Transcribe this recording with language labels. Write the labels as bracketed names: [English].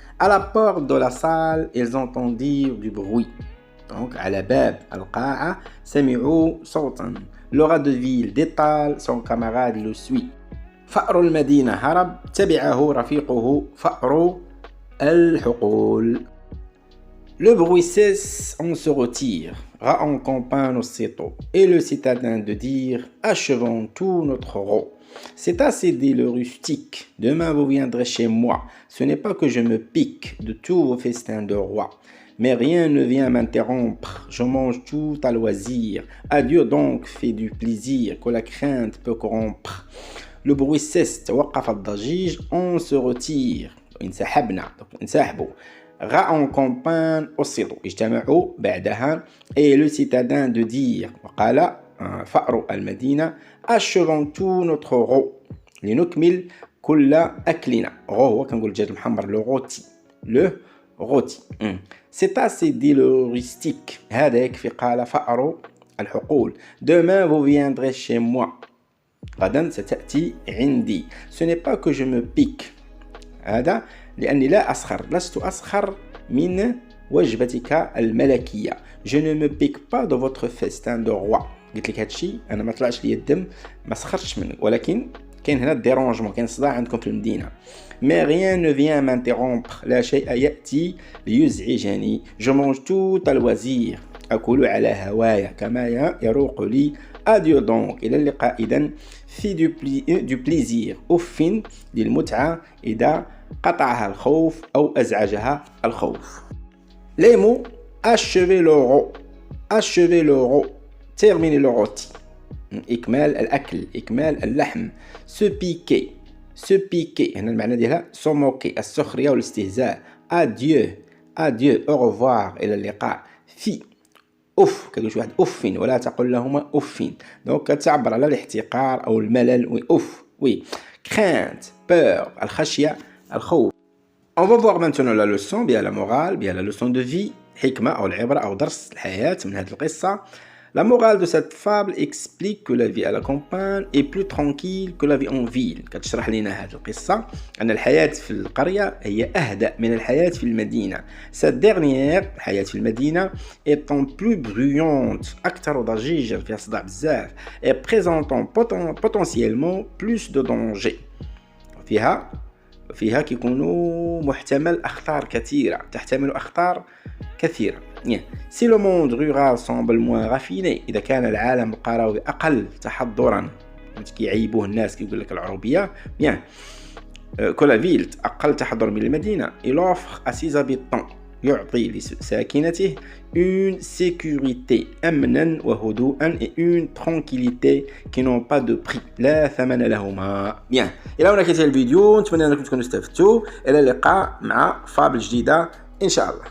[French] À la porte de la salle, ils entendirent du bruit. [Arabic] Donc, على باب القاعة سمعوا صوتا. [French] Le rat de ville détale, son camarade le suit. [Arabic] فأر المدينة هرب تبعه رفيقه فأر الحقول. [French] Le bruit cesse, on se retire. Ra en campagne aussitôt. Et le citadin de dire, achevons tout notre rot. C'est assez dit le rustique. Demain vous viendrez chez moi. Ce n'est pas que je me pique de tous vos festins de roi. Mais rien ne vient m'interrompre. Je mange tout à loisir. Adieu donc, fais du plaisir que la crainte peut corrompre. Le bruit cesse. [Arabic] توقف الضجيج. [French] On se retire. [Arabic] انسحبنا. انسحبوا. [French] Ra en campagne aussitôt. [Arabic] اجتمعوا بعدها. [French] Et le citadin de dire. [Arabic] وقال فأر المدينة. [French] Achevons tout notre rot. [Arabic] لنكمل كل أكلنا. Ro هو كنقول الدجاج المحمر [French] le rôti. Le rôti. C'est assez dit le rustique. [Arabic] هذا يكفي قال فأر الحقول. [French] Demain vous viendrez chez moi. [Arabic] غدا ستأتي عندي. [French] Ce n'est pas que je me pique. [Arabic] هذا لأني لا أسخر. لست أسخر من وجبتك الملكية. [French] Je ne me pique pas de votre festin de roi. [Arabic] قلت لك هادشي انا ما طلعش لي الدم ما سخرتش منه ولكن كاين هنا الديرونجمون كاين صداع عندكم في المدينه. [French] Mais rien ne vient m'interrompre. [Arabic] لا شيء ياتي ليزعجني. [French] Je mange tout à loisir. [Arabic] اكل على هوايا كما يروق لي. [French] Adieu donc. [Arabic] الى اللقاء اذا. [French] في du plaisir. [Arabic] أف للمتعه اذا قطعها الخوف او ازعجها الخوف. [French] Les mots achever le rot. Achever le rot. terminer le rôti. [Arabic] إكمال الأكل. إكمال اللحم. [French] se piquer. se piquer. [Arabic] هنا المعنى ديالها [French] se moquer. [Arabic] السخرية والاستهزاء. [French] adieu. adieu. au revoir. [Arabic] إلى اللقاء. في. أف. كتقول شي واحد أف ولا تقل لهما أف. دونك كتعبر على الاحتقار أو الملل. وي أف. وي. [French] crainte. peur. [Arabic] الخشية. الخوف. [French] On va voir maintenant la leçon, bien la morale, bien la leçon de vie. [Arabic] حكمة أو العبرة أو درس الحياة من هذه القصة. [French] La morale de cette fable explique que la vie à la campagne est plus tranquille que la vie en ville. [Arabic] كتشرح لنا هذه القصة أن الحياة في القرية هي أهدأ من الحياة في المدينة. [French] Cette dernière, [Arabic] الحياة في المدينة, [French] étant plus bruyante, [Arabic] أكثر ضجيجا فيها صداع بزاف, [French] et présentant potentiellement plus de danger. [Arabic] فيها كيكونوا محتمل أخطار كثيرة. تحتمل أخطار كثيرة. [French] Si le monde rural semble moins raffiné, [Arabic] إذا كان العالم القروي أقل تحضرا كيعيبوه الناس كيقول لك العروبية [French] bien que la ville [Arabic] أقل تحضر من المدينة. [French] Il offre à ses habitants [Arabic] يعطي لساكنته [French] une sécurité [Arabic] أمنا وهدوءا [French] et une tranquillité qui n'ont pas de prix [Arabic] لا ثمن لهما. bien إلى هنا كانت الفيديو. نتمنى أنكم تكونوا استفدتوا. إلى اللقاء مع فابل جديدة إن شاء الله.